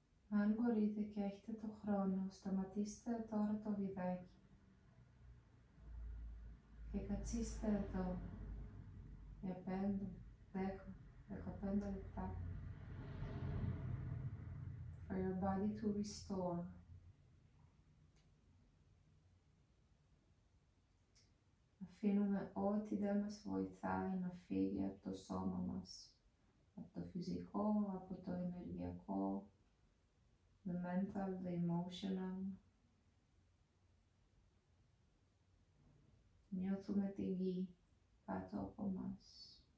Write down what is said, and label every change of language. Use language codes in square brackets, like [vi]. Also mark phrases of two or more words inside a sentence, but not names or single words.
[el] Αν μπορείτε και έχετε το χρόνο, σταματήστε τώρα το βιδάκι και κατσίστε εδώ για 5, 10, 15 λεπτά. [en] For your body to restore. [el] Αφήνουμε ό,τι δεν μας βοηθάει να φύγει από το σώμα μας, από το φυσικό, από το ενεργειακό, [en] the mental, the emotional. [el] Νιώθουμε τη γη κάτω από μας.